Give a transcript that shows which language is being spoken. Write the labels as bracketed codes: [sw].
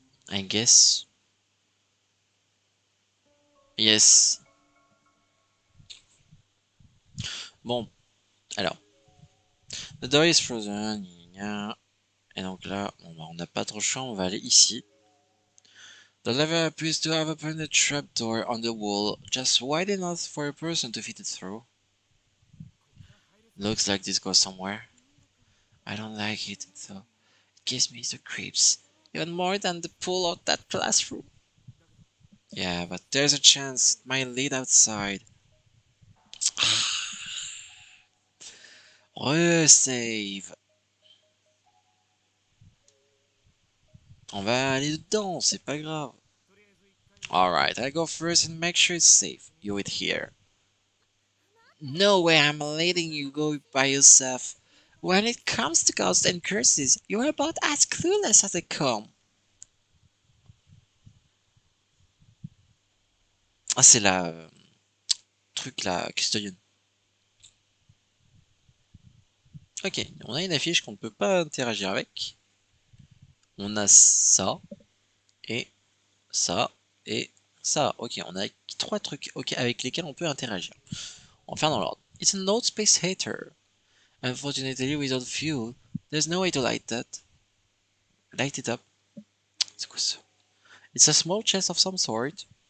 [en] I guess. Yes. [fr] Bon, alors. [en] The door is frozen. [fr] Et donc là, bon, bah, on n'a pas trop le choix, on va aller ici. [en] The lever appears to have opened a trapdoor on the wall, just wide enough for a person to fit it through. Looks like this goes somewhere. I don't like it, though. It gives me the creeps. Even more than the pool of that classroom. Yeah, but there's a chance it might lead outside. Resave. [fr] On va aller dedans, c'est pas grave. [en] Alright, I go first and make sure it's safe. You wait here. No way I'm letting you go by yourself. When it comes to ghosts and curses, you're about as clueless as they come. [fr] Ah, c'est la truc la custodienne. Ok, on a une affiche qu'on ne peut pas interagir avec. On a ça, et ça, et ça. Ok, on a trois trucs ok, avec lesquels on peut interagir. On va faire dans l'ordre. [en] It's an old space heater. Unfortunately, without fuel, there's no way to light that. Light it up. [fr] C'est quoi ça? [en] It's a small chest of some sort.